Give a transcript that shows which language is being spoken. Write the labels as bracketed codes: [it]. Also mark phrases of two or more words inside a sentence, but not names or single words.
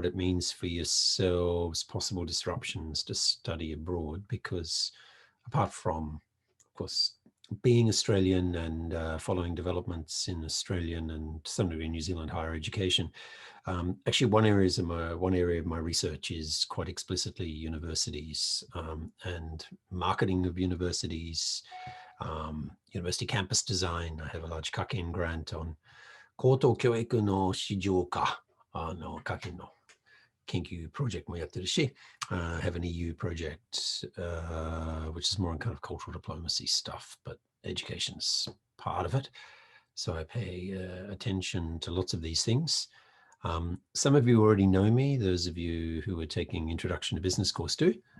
[en] it means for yourselves, possible disruptions to study abroad, because apart from, of course, being Australian and following developments in Australian and some degree New Zealand higher education, actually one area of my research is quite explicitly universities and marketing of universities, university campus design. I have a large Kaken grant on [ja] 高等教育の市場化の科研の研究プロジェクトもやってるし, [en] I have an EU project, which is more on kind of cultural diplomacy stuff, but education's part of it. So I pay attention to lots of these things. Some of you already know me, those of you who are taking Introduction to Business course too.